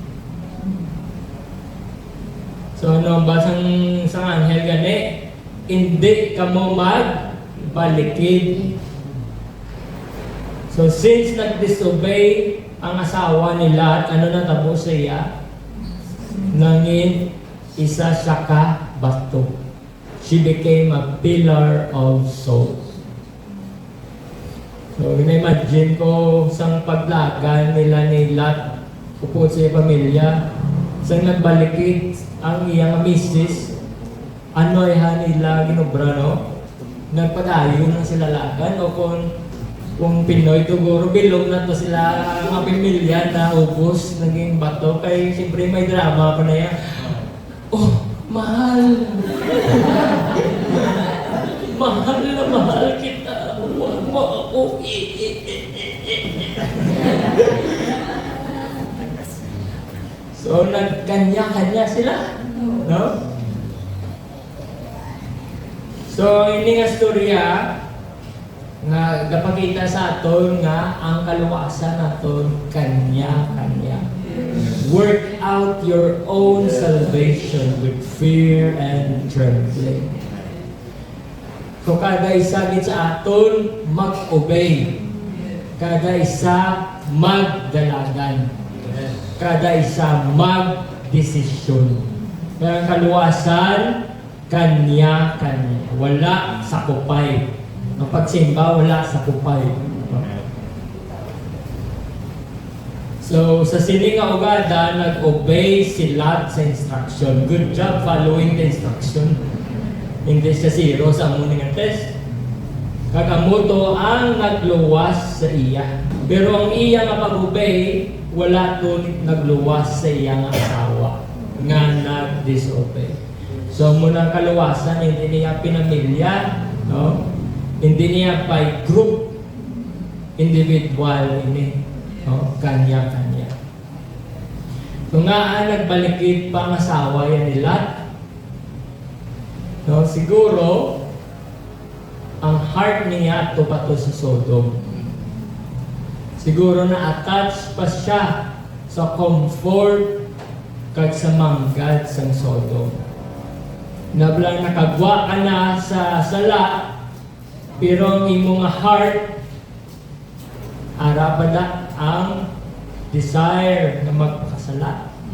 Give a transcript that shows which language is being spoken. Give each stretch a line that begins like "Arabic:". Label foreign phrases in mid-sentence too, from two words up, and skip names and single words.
Hiligaynon: So ano basang sang anghel gani? Hindi ka mo magbalikid. So since nag-disobey ang asawa nila, ano natabo sa iya? Nangin isa siya ka bato.
English: She became a pillar of salt.
Hiligaynon: So, imagine ko sang paglagan nila ni Lot upod sa pamilya. Sang nagbalikid ang iyang misis, ano ay nila ginobra, no? Nagpadayon na sila lagan o kung Pinoy siguro bilog na to sila mga pamilya na ubos naging bato kay siyempre may drama pa na yan.
Filipino: Oh, mahal! Mahal na mahal kita. Huwag mo ako So, nagkanya-kanya sila.
Hiligaynon: No? So, ini nga storya nga gapakita sa aton nga ang kaluwasan naton kanya-kanya.
English: Work out your own salvation with fear and trembling.
Hiligaynon: So kada isa gid sa aton mag-obey. Kada isa magdalagan. Kada isa mag-desisyon. Kaya ang kaluwasan kanya-kanya. Wala sakupay. Ang pagsimba, wala sakupay. So, sa sini nga ugada, nag-obey si Lot sa instruction.
English: Good job following the instruction.
Hiligaynon: Hindi siya zero sa amuning test. Kakamuto ang nagluwas sa iya. Pero ang iya nga pag-obey, wala to nagluwas sa iya nga asawa. Nga nag-disobey. So, munang kaluwasan, hindi niya pinamilya, no? Hindi niya
English: by group,
Hiligaynon: individual ini, no? Kanya-kanya. So nga nagbalikid pa ang asawa yan ni Lot. No, siguro ang heart niya to pa to sa Sodom. Siguro na attached pa siya sa comfort kag sa manggad sa Sodom. Nablang nakagwa ka na sa sala, pero ang imong heart arapada ang desire na magpakasala.